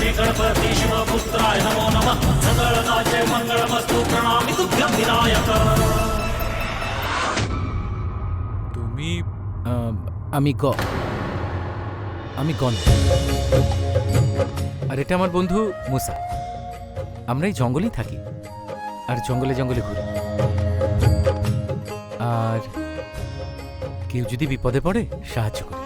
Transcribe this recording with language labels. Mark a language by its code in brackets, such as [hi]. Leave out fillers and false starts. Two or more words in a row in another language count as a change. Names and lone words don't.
[sa] गणपति शिवपुत्राय नमो नमः सकलनाथे मंगलमस्तु प्रणामि तुभ्यं विनायक। [bn] তুমি আমি গণ, আর এটা আমার বন্ধু মুসা। আমরা এই জঙ্গলেই থাকি আর জঙ্গলে জঙ্গলে ঘুরি, আর কেউ যদি বিপদে পড়ে সাহায্য করি।